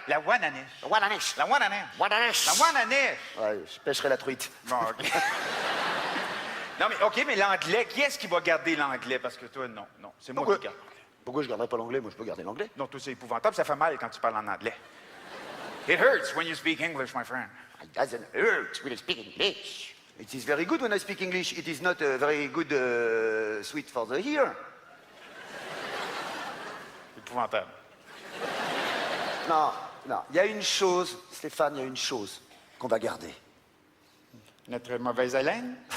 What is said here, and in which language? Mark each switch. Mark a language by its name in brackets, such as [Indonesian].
[French] La Wananiche. Wananiche. La Wananiche. Wananiche. La Wananiche. Ouais, je pêcherai la truite. Bon, OK. Non, mais OK, mais l'anglais, qui est-ce qui va garder l'anglais? Parce que toi, non, c'est moi qui garde. Pourquoi je garderais pas l'anglais? Moi, je peux garder l'anglais. Non, toi, c'est épouvantable, ça fait mal quand tu parles en anglais. [English] It hurts when you speak English, my friend. It doesn't hurt when I speak English. It is very good when I speak English. It is not very good sweet for the ear. [French] Épouvantable. Non, il y a une chose, Stéphane, il y a une chose qu'on va garder. Notre mauvaise haleine?